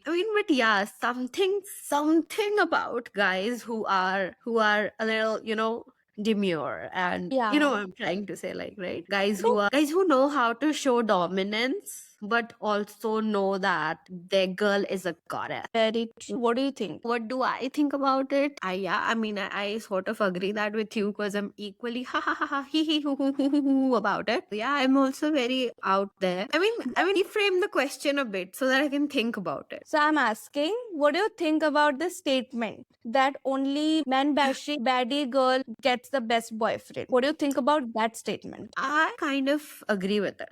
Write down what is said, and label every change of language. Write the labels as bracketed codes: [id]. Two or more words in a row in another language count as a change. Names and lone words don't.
[en] I mean, but yeah, something about guys who are a little, demure, and Yeah. I'm trying to say, like, right, guys who know how to show dominance but also know that their girl is a goddess. Very true. What do you think? What do I think about it? I mean, I sort of agree that with you because I'm equally ha ha ha ha hee hee hoo about it. Yeah, I'm also very out there. I mean, reframe the question a bit so that I can think about it. So I'm asking, what do you think about the statement that only man bashing baddie girl gets the best boyfriend? What do you think about that statement? I kind of agree with it.